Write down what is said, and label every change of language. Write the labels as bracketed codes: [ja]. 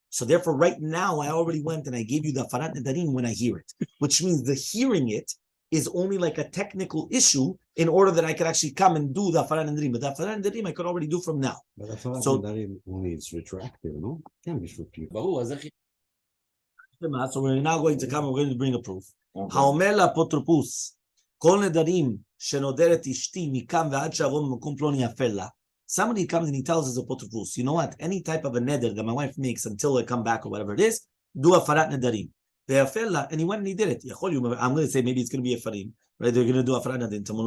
[en] So therefore, right now, I already went and I gave you the hafarat nedarim when I hear it, which means the hearing it is only like a technical issue in order that I can actually come and do the hafarat nedarim. But the hafarat nedarim I could already do from now. But the hafarat nedarim only is retroactive, no? It can't be retroactive. So we're now going to come and we're going to bring a proof. [he] Haomer לאפוטרופוס, כל נדרים שנודרת אשתי מכאן ועד שאבוא ממקום פלוני יפל לה. [en] Somebody comes and he tells his apotropos, you know what? Any type of a neder that my wife makes until I come back or whatever it is, do hafarat nedarim. And he went and he did it. I'm going to say maybe it's going to be a farim, right? They're going to do hafarat nedarim.